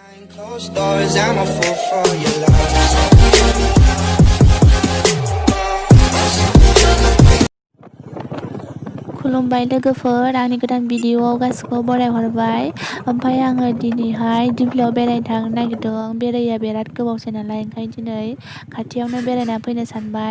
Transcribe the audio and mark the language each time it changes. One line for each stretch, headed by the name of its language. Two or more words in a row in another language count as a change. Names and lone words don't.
English: Closed doors, I'm a fool for your love.
Bodo: खुलुमबाय लोगोफोर आंनि गोदान भिडिअआव गासिखौबो बरायहरबाय। ओमफ्राय आङो दिनैहाय दिप्लाइआव बेरायनो थांनो नागिरदों। बेराया बिराद गोबावसै नालाय ओंखायनो दिनै खाथियावनो बेरायना फैनो सानबाय।